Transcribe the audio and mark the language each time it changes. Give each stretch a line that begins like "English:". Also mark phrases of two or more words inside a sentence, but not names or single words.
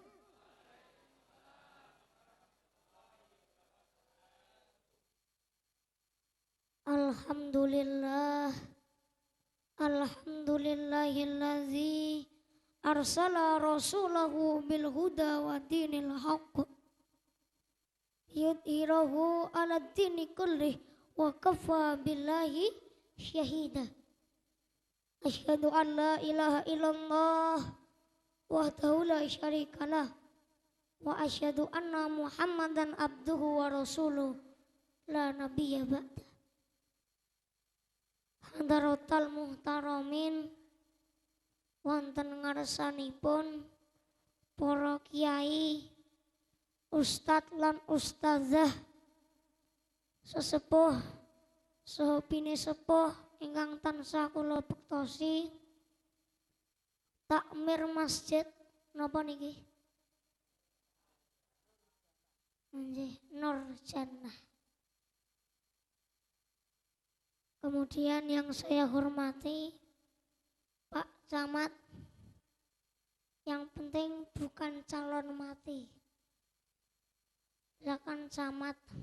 Arabic: الحمد لله، الحمد لله الذي أرسل رسوله بالهدى ودين الحق ليظهره على الدين كله وكفى بالله شهيدا. أشهد أن لا إله إلا الله وحده لا شريك له وأشهد أن محمدا عبده ورسوله لا نبي بعده. حضرات المحترمين,
Javanese: wonten ngarsanipun para kiai, ustadz lan ustazah, sesepuh saha pinisepuh ingkang tansah kula bektosi, takmir masjid napa niki? Nggih, Nur Jannah.
Indonesian: Kemudian yang saya hormati Pak Camat, yang penting bukan calon mati. Silakan Camat.